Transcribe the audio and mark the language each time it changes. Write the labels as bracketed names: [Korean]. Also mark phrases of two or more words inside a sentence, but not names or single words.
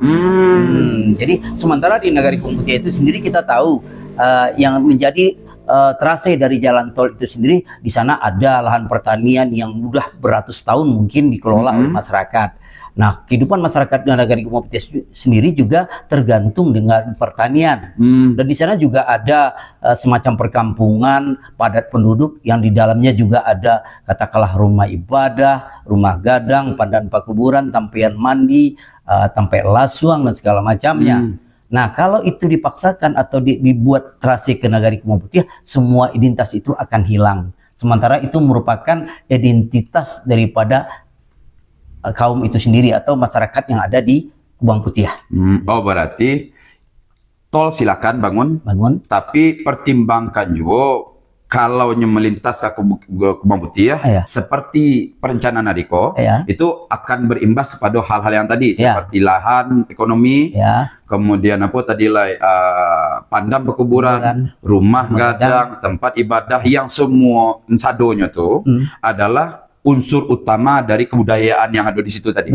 [Indonesian] Jadi sementara di Nagari Kebun Putih itu sendiri kita tahu yang menjadi trase dari jalan tol itu sendiri, di sana ada lahan pertanian yang udah beratus tahun mungkin dikelola oleh masyarakat. Nah, kehidupan masyarakat di Nagari Kebun Putih sendiri juga tergantung dengan pertanian. Dan di sana juga ada semacam perkampungan padat penduduk yang di dalamnya juga ada katakanlah rumah ibadah, [Minangkabau] rumah gadang, padan pakuburan, tampian mandi, tampai lasuang [Indonesian] dan segala macamnya. Nah, kalau itu dipaksakan atau dibuat trase ke Nagari Kebun Putih, semua identitas itu akan hilang. Sementara itu merupakan identitas daripada kaum itu sendiri atau masyarakat yang ada di Kebun Putih. Oh, berarti tol silakan bangun, tapi pertimbangkan juga kalau melintas ke Kebun Putih seperti perencanaan Adiko, itu akan berimbas pada hal-hal yang tadi seperti lahan, ekonomi, kemudian apa tadi padang perkuburan, rumah gadang, tempat ibadah yang semua sadonya tuh adalah unsur utama dari kebudayaan yang ada di situ tadi.